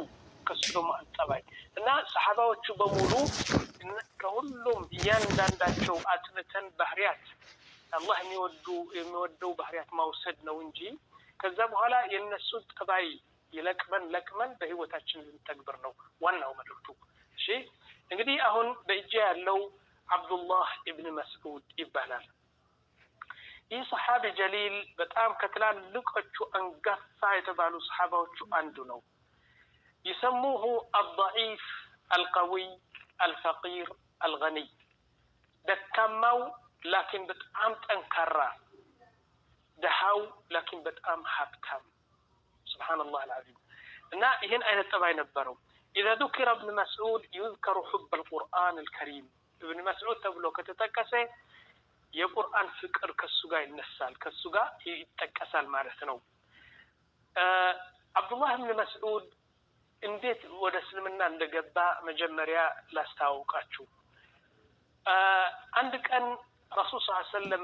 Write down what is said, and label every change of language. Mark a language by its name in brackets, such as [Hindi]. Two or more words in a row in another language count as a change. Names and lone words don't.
[Amharic] ከሱ ደግሞ አንጠባይ እና ሰሃባዎቹ በሙሉ ከሁሉም እያንዳንዳቸው አጥንተን ባህሪያት አላህ የሚወደው ባህሪያት ማውሰድ ነው እንጂ ከዛ በኋላ የነሱ ጠባይ ለቅመን በህይወታችን ልንተግብር ነው ዋናው መልእክቱ። እሺ እንግዲህ አሁን በእጄ ያለው አብዱላህ ኢብኑ መስዑድ ይባላል። ይህ [Arabic] صحابي جليل [Amharic] በጣም ከትላልቆቹ አንጋፋ የተባሉ ሰሃባዎቹ አንዱ ነው። ይሰሙሁ [Arabic] الضعيف القوي الفقير الغني [Amharic] ደካማው ላኪን በጣም ጠንካራ፣ ደሃው ላኪን በጣም ሀብታም። [Arabic] سبحان الله العظيم [Amharic] እና ይሄን አይነት ጠባይ ነበረው። [Arabic] اذا ذكر ابن مسعود يذكر حب القرآن الكريم ابن مسعود [Amharic] ተብሎ ከተጠቀሰ የቁርአን ፍቅር ከሱ ጋር ይነሳል፣ ከሱ ጋር ይጠቀሳል ማለት ነው። አብዱላህ ብን መስዑድ እንዴት ወደ እስልምና እንደገባ መጀመሪያ ላስታውቃችሁ። አንድ ቀን ረሱል [Arabic] صلى الله عليه وسلم